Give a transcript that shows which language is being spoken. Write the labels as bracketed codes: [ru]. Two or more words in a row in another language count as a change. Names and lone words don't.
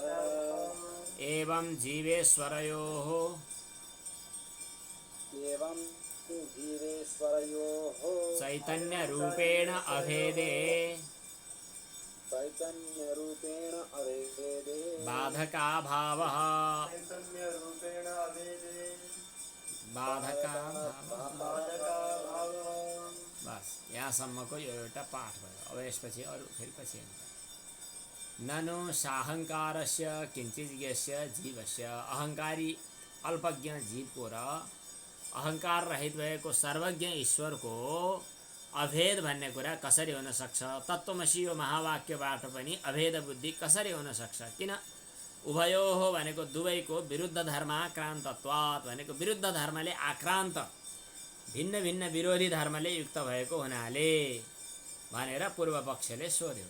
[sa] एवं जीवेश्वरयोः एवं जीवेश्वरयोः चैतन्यरूपेण अभेदे चैतन्यरूपेण अभेदे [ne] बाधकाभावः बस यहाँसम्मको यो एउटा पाठ भयो। अब यसपछि अरू फेरि पछि [sa] ननु साहङ्कारस्य किञ्चिज्ञस्य जीवस्य [ne] अहङ्कारी अल्पज्ञ जीवको र अहङ्कार रहित भएको सर्वज्ञ ईश्वरको अभेद भन्ने कुरा कसरी हुन सक्छ? तत्त्वमसि यो महावाक्यबाट पनि अभेद बुद्धि कसरी हुन सक्छ? किन उभयोः भनेको दुवैको [sa] विरुद्ध धर्माक्रान्तत्वात् [ne] भनेको विरुद्ध धर्मले आक्रान्त भिन्न भिन्न विरोधी धर्मले युक्त भएको हुनाले भनेर पूर्व पक्षले सोध्यो।